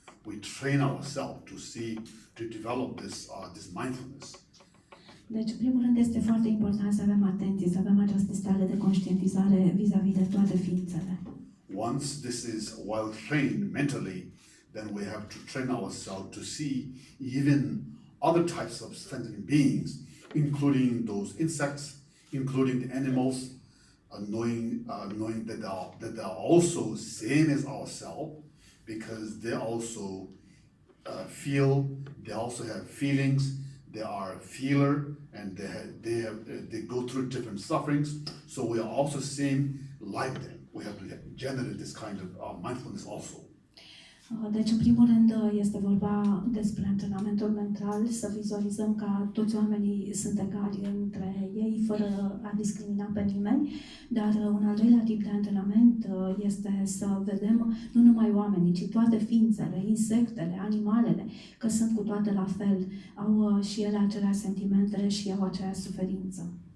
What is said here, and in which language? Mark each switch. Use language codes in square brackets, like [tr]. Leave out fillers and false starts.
[en] We train ourselves to develop this mindfulness. [ro] Deci, în primul rând, este foarte important să avem atenție, să avem această stare de conștientizare vis-a-vis de toate ființele. [en] Once this is well trained mentally, then we have to train ourselves to see even other types of sentient beings, including those insects, including the animals, knowing that they are also same as ourselves, because they also feel, they also have feelings, they are a feeler, and they go through different sufferings. So we are also same like them. We have to generate this kind of mindfulness also. [ro] Deci, în primul rând, este vorba despre antrenamentul mental, să vizualizăm că toți oamenii sunt egali între ei, fără a discrimina pe nimeni, dar un al doilea tip de antrenament este să vedem nu numai oamenii, ci toate ființele, insectele, animalele, că sunt cu toate la fel, au și ele aceleași sentimente și au aceeași suferință.